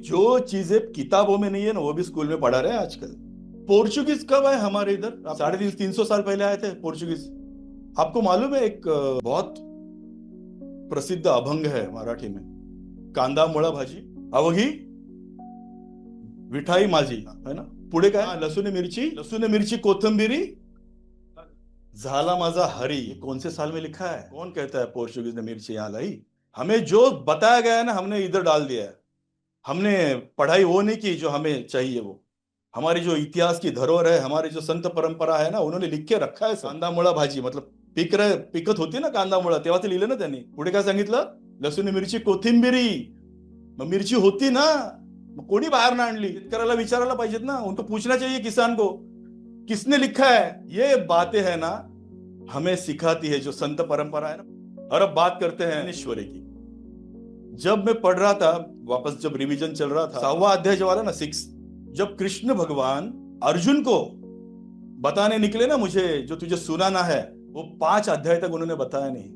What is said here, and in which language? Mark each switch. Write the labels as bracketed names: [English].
[Hindi] जो चीजें किताबों में नहीं है ना वो भी स्कूल में पढ़ा रहे हैं आजकल. पोर्चुगीज कब आए हमारे इधर, 350 साल पहले आए थे पोर्चुगीज. आपको मालूम है एक बहुत प्रसिद्ध अभंग है मराठी में, [Marathi] कांदा मुळा भाजी अवघी विठाई माझी, [Hindi] है ना. [Marathi] पुढे काय, लसूण मिरची कोथंबिरी झाला माझा हरी. [Hindi] ये कौन से साल में लिखा है, कौन कहता है पोर्चुगीज ने मिर्ची यहाँ लाई. हमें जो बताया गया है ना हमने इधर डाल दिया है. हमने पढ़ाई वो नहीं की जो हमें चाहिए. वो हमारी जो इतिहास की धरोहर है, हमारी जो संत परंपरा है ना, उन्होंने लिख के रखा है. [Marathi] कांदा मुळा भाजी मतलब पिकत होती ना कांदा मुळा, तेव्हा ते लिहिलं ना त्यांनी. पुढे काय सांगितलं, लसूण मिरची कोथिंबिरी. मग मिरची होती ना, मग कोणी बाहेर ना आणली. शेतकऱ्याला विचारायला पाहिजेत ना, [Hindi] उनको पूछना चाहिए किसान को किसने लिखा है. ये बातें है ना हमें सिखाती है जो संत परंपरा है ना. और अब बात करते हैं ईश्वरी की. जब मैं पढ़ रहा था वापस, जब रिवीजन चल रहा था, 6वां अध्याय जो वाला ना 6, जब कृष्ण भगवान अर्जुन को बताने निकले ना, मुझे जो तुझे सुनाना है, वो 5 अध्याय तक उन्होंने बताया नहीं.